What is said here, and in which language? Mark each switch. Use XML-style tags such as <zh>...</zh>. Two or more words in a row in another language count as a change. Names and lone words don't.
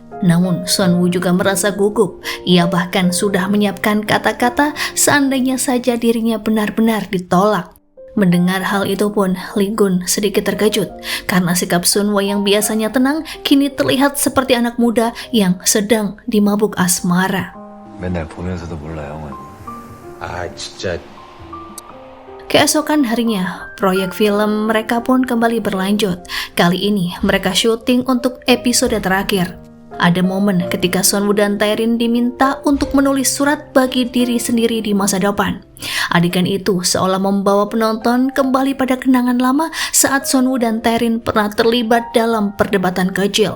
<id>Namun Sunwoo juga merasa gugup. Ia bahkan sudah menyiapkan kata-kata seandainya saja dirinya benar-benar ditolak. Mendengar hal itu pun, Lee Gun sedikit terkejut karena sikap Sunwoo yang biasanya tenang kini terlihat seperti anak muda yang sedang dimabuk asmara.</id> <ko>맨날 보면서도 몰라 형은. 아 진짜.</ko> <id>Keesokan harinya, proyek film mereka pun kembali berlanjut. Kali ini mereka syuting untuk episode terakhir. Ada momen ketika Sunwoo dan Taerin diminta untuk menulis surat bagi diri sendiri di masa depan. Adegan itu seolah membawa penonton kembali pada kenangan lama saat Sunwoo dan Taerin pernah terlibat dalam perdebatan kecil.</id>